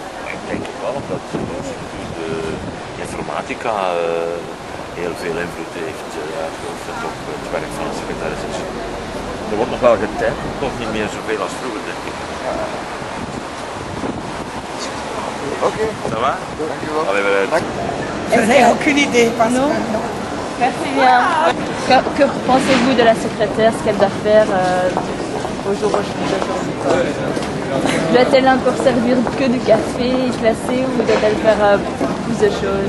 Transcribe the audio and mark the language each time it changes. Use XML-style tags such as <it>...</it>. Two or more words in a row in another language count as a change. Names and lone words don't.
<nl>Ik denk het wel, omdat de informatica heel veel invloed heeft uitgeoefend op het werk van een secretaris. Er wordt nog wel getypt, toch niet meer zoveel als vroeger, denk ik. Ja. Oké.</nl> <fr>Ça va?</fr> <nl>Dankjewel. Allez, bereid.</nl> <fr>Je n'ai aucune idée, pas Non. Merci bien. Que pensez-vous de la secrétaire, ce qu'elle doit faire au jour d'aujourd'hui? Doit-elle encore servir que du café, y placer, ou doit-elle faire plus de choses?</fr>